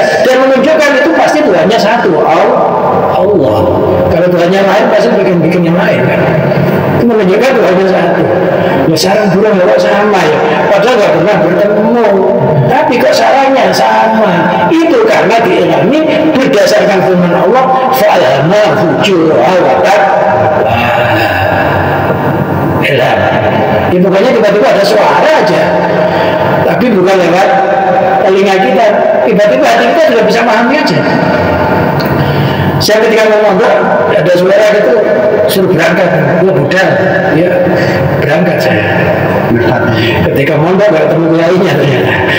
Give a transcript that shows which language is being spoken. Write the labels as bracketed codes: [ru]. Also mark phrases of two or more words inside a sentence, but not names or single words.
[id] Dan menunjukkan itu pasti Tuhannya satu, Allah. Kalau Tuhannya lain pasti bikin yang lain kan. Itu menunjukkan Tuhannya satu. Ya sarang burung kok sama ya. Padahal nggak pernah bertemu. Tapi kok sarangnya sama. Itu karena diilhami berdasarkan firman Allah, [ar] فألهمها فجورها وتقواها. [id] Ilham. Ya pokoknya tiba-tiba ada suara aja. Tapi bukan lewat telinga kita. Tiba-tiba hati kita sudah bisa memahami aja. Saya ketika ngomong ada suara gitu, suruh berangkat. Gue budal, ya berangkat saya. Ketika mondok gak ketemu lainnya ternyata.